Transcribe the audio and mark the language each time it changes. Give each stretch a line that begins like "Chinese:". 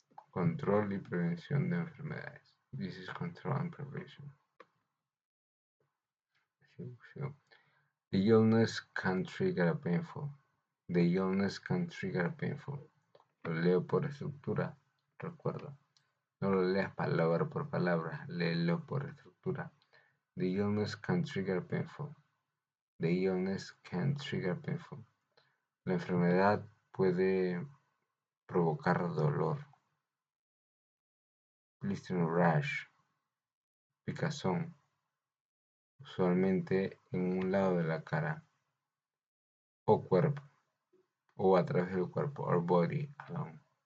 Spanish: Control y Prevención de Enfermedades.
English: Disease Control and Prevention. The illness can trigger a painful. The illness can trigger a painful.
Spanish: Lo leo por estructura, recuerda. No lo leas palabra por palabra, léelo por estructura.
English: The illness can trigger painful. The illness can trigger painful.
Spanish: La enfermedad puede provocar dolor.
English: Blistering rash.
Spanish: Picazón. Usualmente en un lado de la cara o cuerpo o a través del cuerpo
English: or body alone.